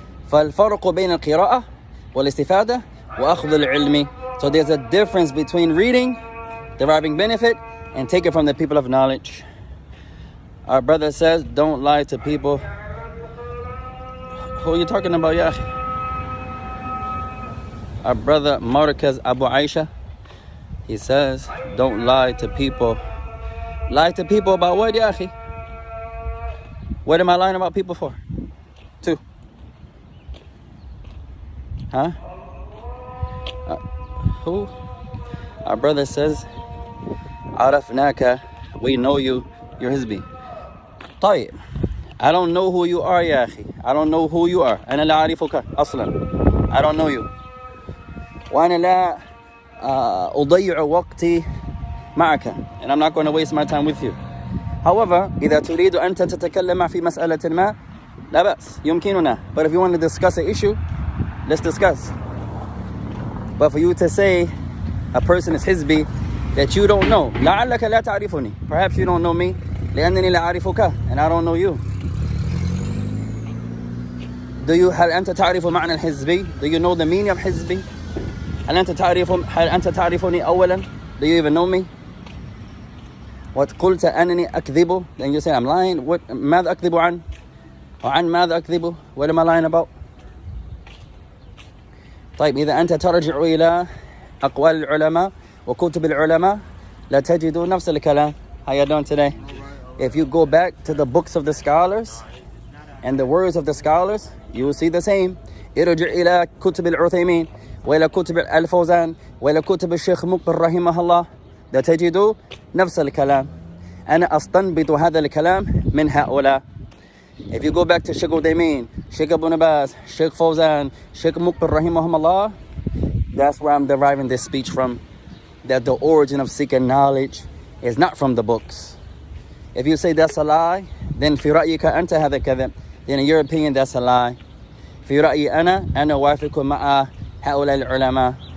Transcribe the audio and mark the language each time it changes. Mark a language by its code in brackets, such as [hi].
[ar] فالفرق بين القراءة والاستفادة وأخذ العلم. [en] So there's a difference between reading, deriving benefit, and take it from the people of knowledge. Our brother says, don't lie to people. Who are you talking about, ya akhi? Our brother Markaz Abu Aisha, he says, don't lie to people. Lie to people about what, ya akhi? What am I lying about people for? Two. Huh? Who? Our brother says, [ar] عرفناك, [en] we know you, you're Hizbi. [ar] طيب. [en] I don't know who you are [ar] يا أخي. [en] I don't know who you are. [ar] أنا لا أعرفك أصلا. [en] I don't know you. [ar] وأنا لا أضيع وقتي معك. [en] And I'm not going to waste my time with you. However, [ar] إذا تريد أن تتكلم في مسألة ما لا بأس يمكننا. [en] But if you want to discuss an issue, let's discuss. But for you to say a person is Hizbi that you don't know, [ar] لعلك لا تعرفني. [en] Perhaps you don't know me. [ar] لأنني لا أعرفك [en] and I don't know you. [ar] هل أنت تعرف معنى الحزبي? [en] Do you know the meaning of حزبي? [ar] هل أنت تعرفني أولا? [en] Do you even know me? [ar] وقلت أنني أكذب. [en] Then you say I'm lying. [ar] ماذا أكذب عن؟ وعن ماذا أكذب? [en] What am I lying about? [ar] طيب إذا أنت ترجع إلى أقوال العلماء وكتب العلماء لا تجد نفس الكلام. [en] How you doing today? If you go back to the books of the scholars and the words of the scholars, you will see the same. [ar] ارجع إلى كتب العثيمين وإلى كتب الفوزان وإلى كتب الشيخ مقبل رحمه الله لا تجد نفس الكلام. أنا أستنبط هذا الكلام من هؤلاء. [en] If you go back to Sheikh Uthaymeen, Sheikh Ibn Baz, Sheikh Fawzan, Sheikh Muqbil rahimahumullah, that's where I'm deriving this speech from. That the origin of seeking knowledge is not from the books. If you say that's a lie, then [ar] في رأيك أنت هذا كذب. [en] Then in your opinion that's a lie. [ar] في رأيي أنا أوافق مع هؤلاء العلماء.